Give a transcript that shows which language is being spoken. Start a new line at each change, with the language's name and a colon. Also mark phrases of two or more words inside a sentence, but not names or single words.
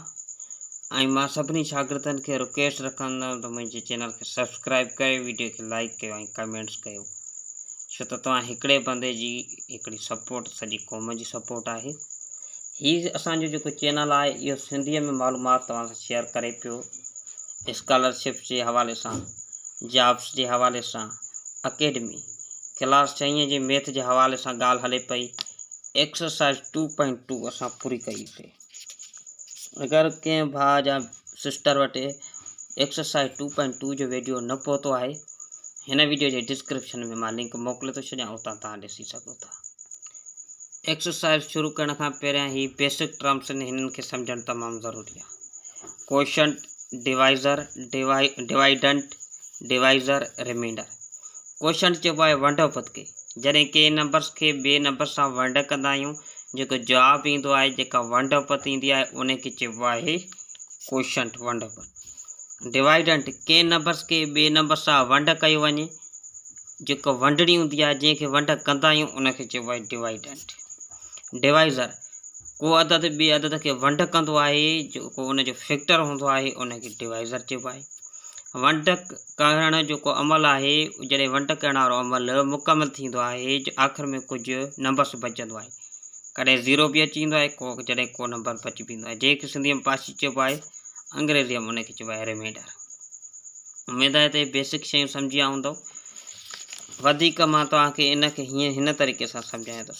Sindhi: ऐं मां सभिनी शागिर्दनि खे रिक्वेस्ट रखंदुमि त मुंहिंजे चैनल खे सब्सक्राइब कयो, वीडियो खे लाइक कयो ऐं कमेंट्स कयो, छो त तव्हां हिकिड़े बंदे जी हिकिड़ी सपोर्ट सॼी क़ौम जी सपोर्ट आहे। हीअ असांजो जेको चैनल आहे इहो सिंधीअ में मालूमात तव्हां सां शेयर करे पियो, स्कॉलरशिप जे हवाले सां, जॉब्स जे हवाले सां, अकेडमी क्लास 6 जे मैथ
Urdu: کے حوالے سے
Sindhi: गाल हले पई। एक्सरसाइज 2.2 असां पूरी कईसीं। अगर के भाउ या सिस्टर वटे एक्सरसाइज 2.2 जो वीडियो न पहुतो है, हिन वीडियो के डिस्क्रिप्शन में मां लिंक मोकिले तो छॾियां, उतां तव्हां ॾिसी सघो था। एक्सरसाइज शुरू करण खां पहिरियां ही
English: basic terms
Sindhi: हिननि खे सम्झण तमामु ज़रूरी आहे।
English: Quotient, divisor, dividend, divisor, remainder.
Sindhi: क्वोशंट चइबो आहे वंडोपत खे, जॾहिं के नंबर्स के ॿिए नंबर सां वंड कंदा आहियूं, जेको जवाब ईंदो आहे, जेका वंडोपत ईंदी आहे उनखे चइबो आहे क्वोशंट, वंडोपत। डिवाइडेंट, के नंबर्स के ॿिए नंबर सां वंड कयो वञे, जेको वंडणी हूंदी आहे, जंहिंखे वंड कंदा आहियूं उनखे चइबो आहे डिवाइडेंट। डिवाइज़र, को अदद ॿिए अदद खे वंड कंदो आहे, जेको उनजो फैक्टर हूंदो आहे उनखे डिवाइज़र चइबो आहे। वंड करण जो अमल है, जैसे वंड करण वारो अमल मुकम्मल थींदो आहे, आखिर में कुछ नंबर्स बचंदो आहे, कॾहिं 0 भी अची वेंदो आहे, जॾहिं को नंबर बची वेंदो आहे, जंहिंखे सिंधी में पाशी चइबो आहे, अंग्रेज़ीअ में उनखे चइबो आहे रिमाइंडर। उम्मीद आहे त बेसिक शयूं सम्झी विया हूंदव। वधीक मां तव्हांखे इनखे हिन तरीक़े सां सम्झायां थो।